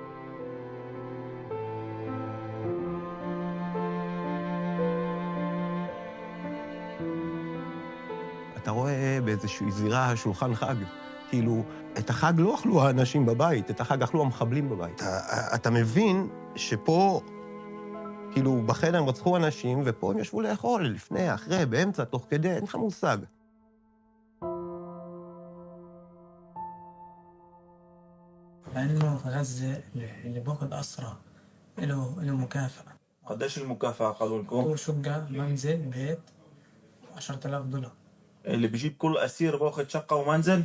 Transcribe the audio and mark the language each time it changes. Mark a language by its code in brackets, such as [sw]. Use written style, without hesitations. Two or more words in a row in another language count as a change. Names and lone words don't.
[he] אתה רואה באיזושהי זירה שולחן חג, כאילו, את החג לא אכלו האנשים בבית, את החג אכלו המחבלים בבית. אתה מבין שפה, כאילו, בחדר הם רצחו אנשים, ופה הם ישבו לאכול, לפני, אחרי, באמצע, תוך כדי, אין לך מושג. [ar] لأنه في غزة اللي باخد أسرى له مكافأة. قديش المكافأة قالوا لكم؟ هو شقة منزل بيت $10,000. اللي بيجيب كل أسير باخد شقة ومنزل؟